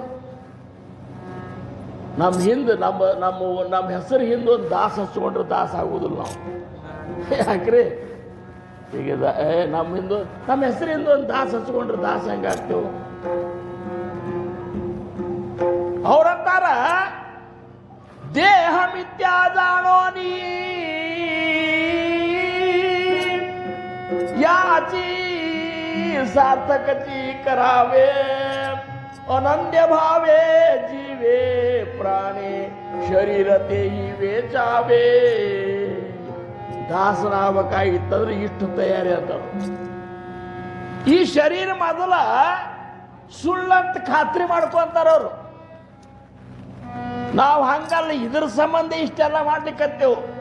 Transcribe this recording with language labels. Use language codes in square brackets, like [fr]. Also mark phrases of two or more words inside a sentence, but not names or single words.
[kn] ನಮ್ಮ ಹಿಂದೆ ನಮ್ಮ ಹೆಸರು ಹಿಂದೆ ಒಂದು ದಾಸ ಹಚ್ಕೊಂಡ್ರೆ ದಾಸ ಆಗುವುದಿಲ್ಲ ನಾವು. ಯಾಕ್ರಿ ಈಗ ನಮ್ಮ ಹೆಸರಿಂದ ಒಂದು ದಾಸ ಹಚ್ಕೊಂಡ್ರೆ ದಾಸ ಹೆಂಗಾಗ್ತೇವೆ? [mr] ಅವರಂತಾರ देह मिथ्या जाणो नी याची सार्थकची करावे अनन्य भावे जीवे प्राणे शरीर तेही वेचावे. [kn] ದಾಸನಾಗಬೇಕಾಗಿತ್ತಂದ್ರೆ ಇಷ್ಟು ತಯಾರಿ ಅಂತ. ಈ ಶರೀರ ಮೊದಲ ಸುಳ್ಳಂತ ಖಾತ್ರಿ ಮಾಡ್ಕೊಂತಾರ ಅವರು. ನಾವು ಹಂಗಲ್ಲ, ಇದ್ರ ಸಂಬಂಧ ಇಷ್ಟೆಲ್ಲ ಮಾಡ್ಲಿಕ್ಕತ್ತೇವು.